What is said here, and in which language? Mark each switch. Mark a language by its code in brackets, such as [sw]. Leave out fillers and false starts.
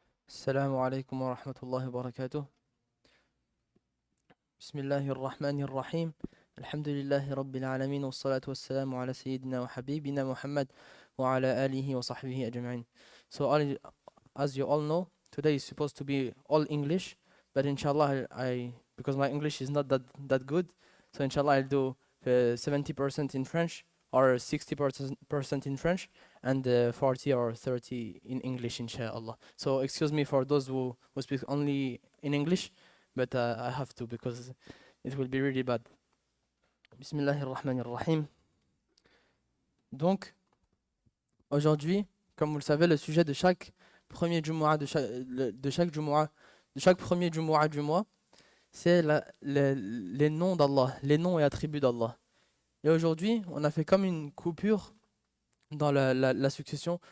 [ar] السلام عليكم ورحمة الله وبركاته. بسم الله الرحمن الرحيم. الحمد لله رب العالمين والصلاة والسلام على سيدنا وحبيبنا محمد وعلى آله وصحبه أجمعين. [en] As you all know, today is supposed to be all English, but inshallah because my English is not that good, so inshallah I'll do 70% in French or 60% in French and 40 or 30 in English, inshallah. So excuse me for those who speak only in English, but I have to because it will be really bad. [ar] Bismillahir Rahmanir Rahim. [fr] Donc, aujourd'hui, comme vous le savez, le sujet de chaque premier Jumu'ah, de chaque premier Jumu'ah du mois, c'est les noms d'Allah, les noms et attributs d'Allah. Et aujourd'hui, on a fait comme une coupure dans la succession.